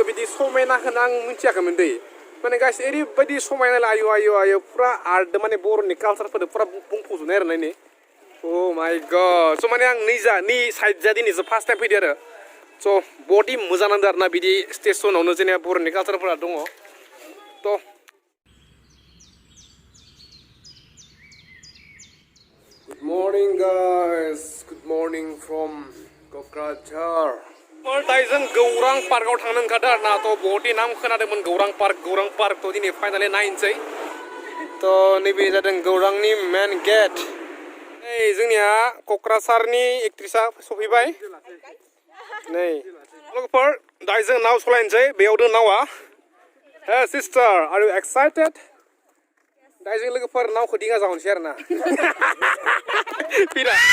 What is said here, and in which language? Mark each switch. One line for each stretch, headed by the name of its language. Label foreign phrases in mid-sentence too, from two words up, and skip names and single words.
Bodo: बिदि समायना होना आं मिथियाखैमोन दै माने गासै ओरैबायदि समायना आयु फुरा आर्ट माने बर'नि कालचारफोरजों फुरा बुंफबजोबनाय आरो नायनि
English: oh my god so'
Bodo: माने आं नि साइड जा दिनैसो
English: first time
Bodo: फैदो आरो स' बडि मोजां नांदो आरो ना बिदि स्टेशनावनो जेनेबा बर'नि कालचारफोरा दङ थ'
English: Good morning guys, good morning from Kokrajhar.
Bodo: दायो जों गौरां पार्कआव थांनो ओंखारदों आरो ना थ' बहुतनि नाम खोनादोंमोन गौरां पार्क थ' दिनै फाइनालि नायनोसै थ' नैबे जादों गौरांनि
English: main gate
Bodo: नै जोंनिया क'क्राझारनि एक्ट्रिसा सफैबाय नै लोगोफोर दायो जों नाव सलायनोसै बेयाव दं नावा
English: hey sister are you excited
Bodo: दायो जों लोगोफोर नावखौ दिङा जाहनोसै आरो ना फैना